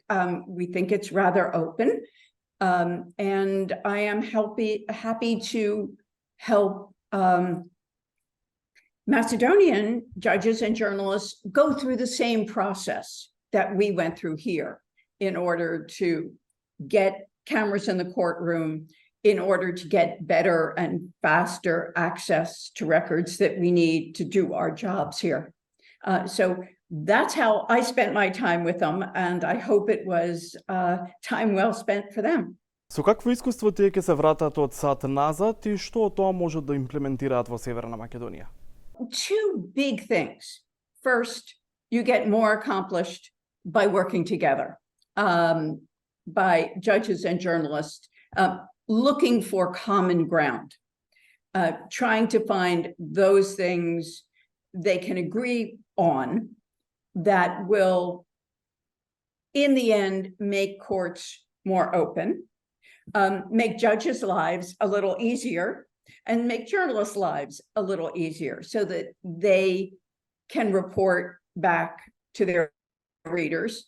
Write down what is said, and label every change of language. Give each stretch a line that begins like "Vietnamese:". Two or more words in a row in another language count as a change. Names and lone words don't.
English: We think it's rather open. And I am happy to help Macedonian judges and journalists go through the same process that we went through here in order to get cameras in the courtroom, in order to get better and faster access to records that we need to do our jobs here. So that's how I spent my time with them, and I hope it was time well spent for them.
Macedonian: Со какво искуство тие ќе се вратат од сад назад и што од тоа можат да имплементираат во Северна Македонија?
English: Two big things. First, you get more accomplished by working together, by judges and journalists, looking for common ground, trying to find those things they can agree on that will, in the end, make courts more open, make judges' lives a little easier, and make journalists' lives a little easier so that they can report back to their readers.